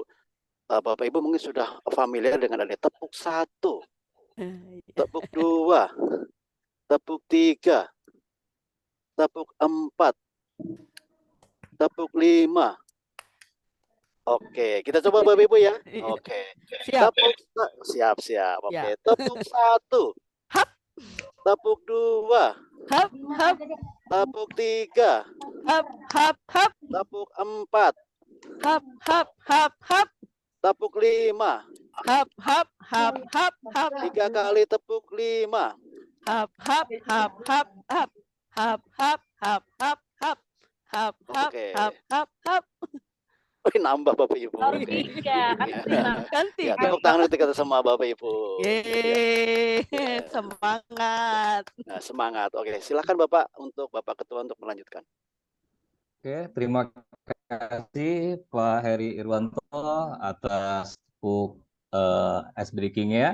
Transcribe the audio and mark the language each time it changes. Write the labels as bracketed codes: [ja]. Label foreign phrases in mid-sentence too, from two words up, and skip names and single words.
[id] Bapak Ibu mungkin sudah familiar dengan ada tepuk 1, tepuk 2, tepuk 3, tepuk 4, tepuk 5. Oke, kita coba Bapak Ibu ya. Oke. Siap. Siap. Oke, Ya. tepuk 1. Hap. Tepuk 2. Hap, hap, Tepuk 3. hap, hap, hap, Tepuk 4. hap, hap, hap, hap, Tepuk 5. hap, hap, hap, hap, hap, 3 kali tepuk 5. hap, hap, hap, hap, hap, hap, hap, hap, hap, hap, hap, hap, Oke. hap, hap, hap. Nambah Bapak Ibu. Baru Oke. 3, kan 5. Kan Ya, tiga. tepuk tangan untuk kita semua Bapak Ibu. Yeay, Ya. semangat. Nah, semangat. Oke, silakan Bapak untuk Bapak Ketua untuk melanjutkan. Oke, terima kasih Pak Heri Irwanto atas tepuk [en] ice breaking- [id] nya.